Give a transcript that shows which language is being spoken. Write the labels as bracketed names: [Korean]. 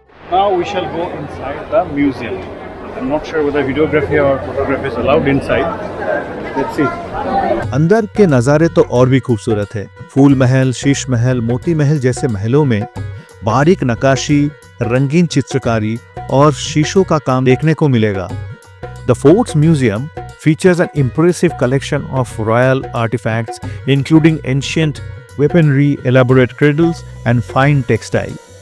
[English] Now we shall go inside the museum. I'm not sure whether videography or photography is allowed inside. Let's see. [Hindi] अंदर के नज़ारे तो और भी खूबसूरत है। फूल महल, शीश महल, मोती महल जैसे महलों में बारीक नक्काशी, रंगीन चित्रकारी और शीशों का काम देखने को मिलेगा। [English] The Fort's museum features an impressive collection of royal artifacts, including ancient weaponry, elaborate cradles, and fine textile.